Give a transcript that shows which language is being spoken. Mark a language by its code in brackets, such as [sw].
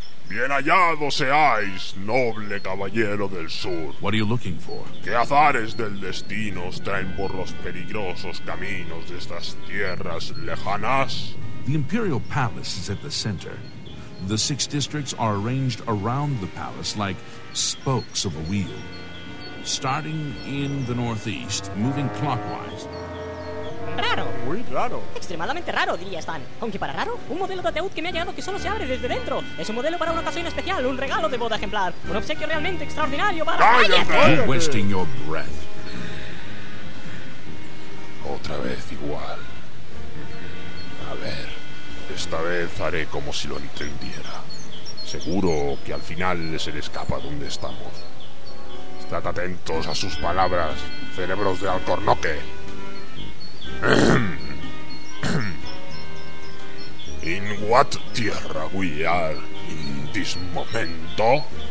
[es] Bien hallado seáis, noble caballero del sur. [en] What are you looking for? [es] ¿Qué azares del destino os traen por los peligrosos caminos de estas tierras lejanas? [en] The Imperial Palace is at the center. The six districts are arranged around the palace like spokes of a wheel. Starting in the northeast, moving clockwise. [es] ¡Raro! ¡Muy raro! ¡Extremadamente raro, diría Stan! Aunque para raro, un modelo de ataúd que me ha llegado que solo se abre desde dentro. Es un modelo para una ocasión especial, un regalo de boda ejemplar. Un obsequio realmente extraordinario para... ¡Cállate! [en] You're wasting your breath. [es] Otra vez igual. A ver, esta vez haré como si lo entendiera. Seguro que al final se le escapa donde estamos. Estad atentos a sus palabras, cerebros de alcornoque. [en] In what [es] tierra [en] we are in this [es] momento?